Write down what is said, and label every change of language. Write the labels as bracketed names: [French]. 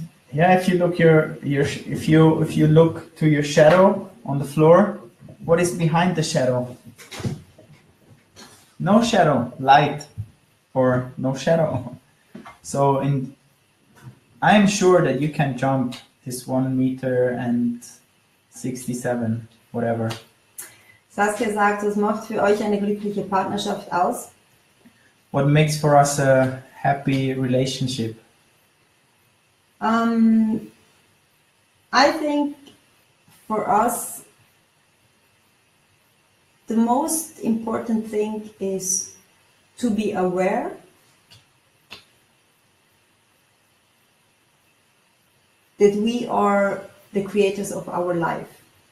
[English] Yeah, if you look if you look to your shadow on the floor, what is behind the shadow? No shadow, light, or no shadow. So I am sure that you can jump this 1 meter and 67, whatever. [German] Saskia sagt, was macht für euch eine glückliche Partnerschaft aus? [English] What makes for us a happy relationship? I think for us, the most important thing is to be aware that we are the creators of our life.